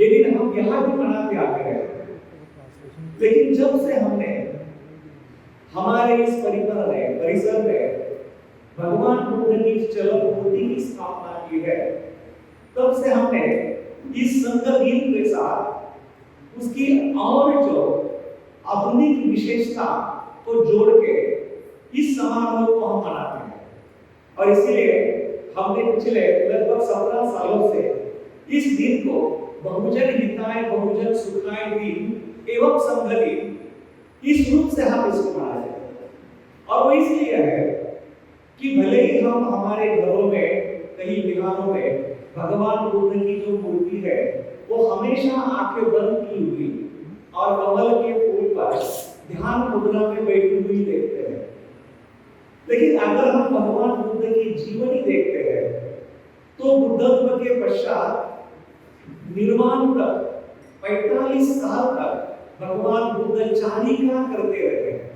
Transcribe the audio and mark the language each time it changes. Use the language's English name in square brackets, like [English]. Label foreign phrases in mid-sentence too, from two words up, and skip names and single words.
[Hindi] ये दिन हम यहाँ भी मनाते आते हैं, लेकिन जब से हमने हमारे इस परिसर में भगवान बुद्ध की चलन मूर्ति की स्थापना की है, तब से हमने इस संघ दिन के साथ उसकी और जो आधुनिक विशेषता को जोड़ के इस समारोह को हम मनाते हैं। और इसलिए हमने पिछले लगभग 17 सालों से इस दिन को [Pali] बहुजन हिताय बहुजन सुखाय [Hindi] दिन एवं संघ दिन इस रूप से हम इसको मना रहे हैं। और वो इसलिए है कि भले ही हम हमारे घरों में कहीं बिहारों में भगवान बुद्ध की जो मूर्ति है वो हमेशा आंखें बंद की हुई और कमल के फूल पर ध्यान मुद्रा में बैठी हुई देखते हैं, लेकिन अगर हम भगवान बुद्ध की जीवनी देखते हैं तो बुद्धत्व के पश्चात निर्वाण तक 45 साल तक भगवान बुद्ध चारिका करते रहे।